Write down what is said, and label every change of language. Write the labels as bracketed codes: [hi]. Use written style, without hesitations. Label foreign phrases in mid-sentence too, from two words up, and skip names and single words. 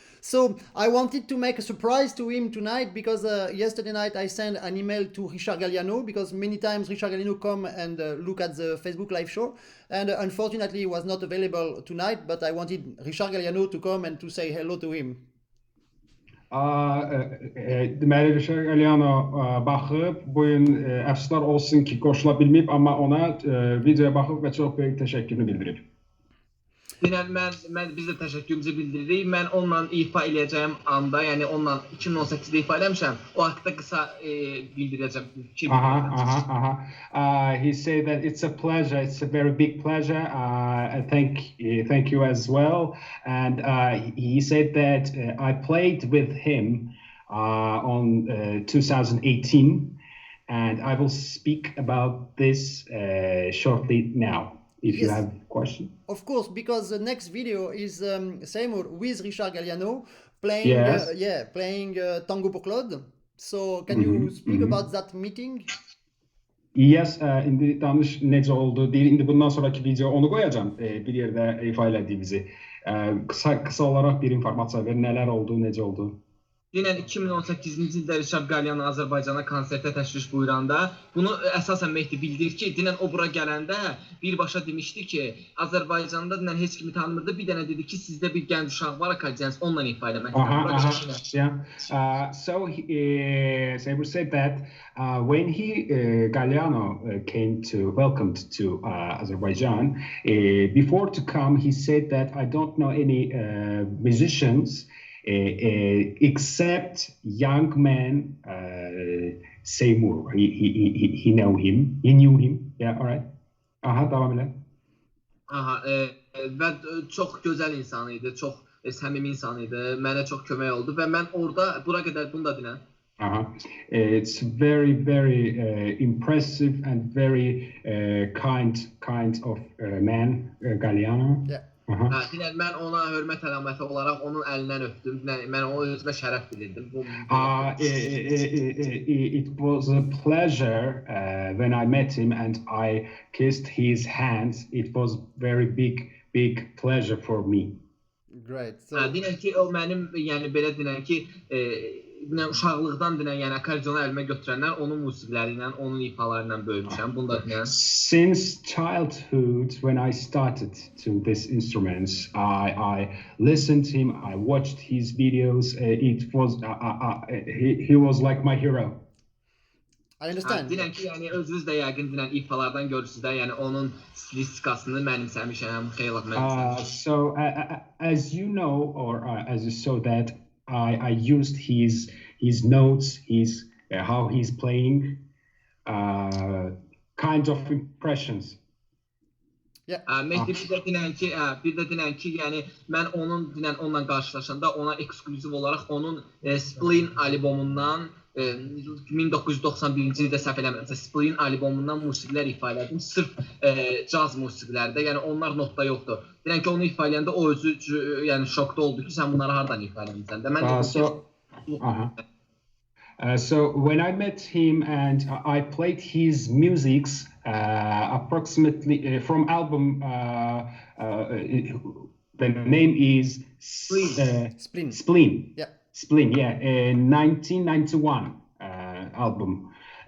[en] So I wanted to make a surprise to him tonight because yesterday night I sent an email to Richard Galliano because many times Richard Galliano come and look at the Facebook live show, and unfortunately he was not available tonight. But I wanted Richard Galliano to come and to say hello to him. [az] Deməli Richard Galliano baxıb bu gün əfsuslar olsun ki, qoşula bilməyib, amma ona videoya baxıb və çox böyük təşəkkürünü bildirib. Dinən biz də təşəkkürümüzü bildiririk. Mən onunla ifa eləyəcəyim anda, yəni onunla 2018-də ifa eləmişəm. O haqqda qısa bildirəcəm. [en] He said that it's a pleasure, it's a very big pleasure. Thank you as well. And he said that I played with him on 2018, and I will speak about this shortly now. If you have a question. Of course, because the next video is Seymur with Richard Galliano playing, playing Tango pour Claude. So can you speak about that meeting? Yes, [az] indi danış necə oldu deyir. İndi bundan sonraki video onu qoyacağım. Bir yerdə ifa elədiyimizi. Kısa olaraq bir informasiya ver. Nələr oldu, necə oldu? Dinən 2018-ci ildə Richard Galliano Azərbaycana konsertə təşrif buyuranda bunu əsasən Mehdi bildir ki, dinən o bura gələndə birbaşa demişdi ki, Azərbaycanda dinən heç kimi tanımırdı. Bir dənə dedi ki, sizdə bir gənc uşaq var, akademiyans, onunla ifa eləmək. [en] So Seymur said that when Galliano came to welcomed to Azerbaijan, before to come, he said that I don't know any musicians except young man Seymur. He knew him. Yeah, all right. [az] Devam elə. Və çox gözəl insan idi, çox səmimi insan idi. Mənə çox kömək oldu və mən orada bura qədər bunu da dinən. [en] It's very, very impressive and very kind of man, Galliano. Yeah. [az] Dinən mən ona hörmət əlaməti olaraq onun əlindən öpdüm. Mən onu özümə şərəf bilirdim. [en] It was a pleasure when I met him and I kissed his hands. It was very big pleasure for me. Great. [az] Dinən ki o mənim, yəni belə dinən ki uşaqlıqdan dinən, yəni akordionu əlimə götürənlər onun musiqiləri ilə, onun ifaları ilə böyümüşəm. Bunu da dinən. [en] Since childhood, when I started to this instruments, I listened to him, I watched his videos. It was he was like my hero. I understand. [az] Dinən ki, yəni özünüz də yəqin dinən ifalardan görürsünüz də, yəni onun stilistikasını mənimsəmişəm, xeyli mənimsəmişəm. [en] So as you know, or as you saw that I used his notes, how he's playing, kind of impressions. [az] Mehdi bir də dinən ki, yəni mən onunla qarşılaşanda ona ekskluziv olaraq onun Spleen albomundan 1991-ci ildə səhv eləmirəmsə, Spleen albomundan musiqilər ifa elədim. Sırf caz musiqilərdə, yəni onlar notda yoxdur. Dinən ki, onu ifa eləyəndə o özü yəni şokda oldu ki, sən bunları hardan ifa eləmirsən də. [en] So when I met him and I played his musics approximately from album, the name is Spleen. Yeah. Spleen, yeah, 1991 album.